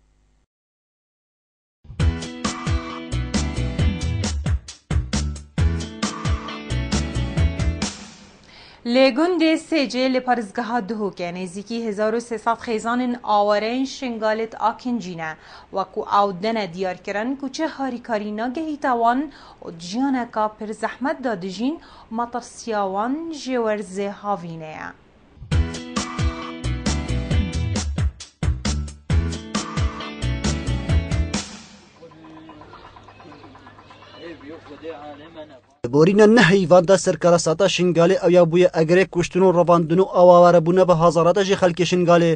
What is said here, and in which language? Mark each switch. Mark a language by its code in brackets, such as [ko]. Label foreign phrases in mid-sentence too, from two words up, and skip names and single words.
[ku] لێگوندێ سێجێ لە پارێزگەها دهۆکە نێزیکی 1300 خێزانên ئاوارەیên شنگالێت ئاکنجینە وەکو ئاو دەنە دیارکردن کوچە هاریکاری ناگەهیتا wan û jiyaneka pir zehmet da dijîn matirsiya wan jê werzê havîne ye. بۆرینە نەهەیڤاندا سەرکەرە ساتا شنگالێ ئەویا بووە ئەگەرێک کوشتن و ڕەواندن و ئاواوارەبوونە بە هازاراتەژی خەلکی شنگالێ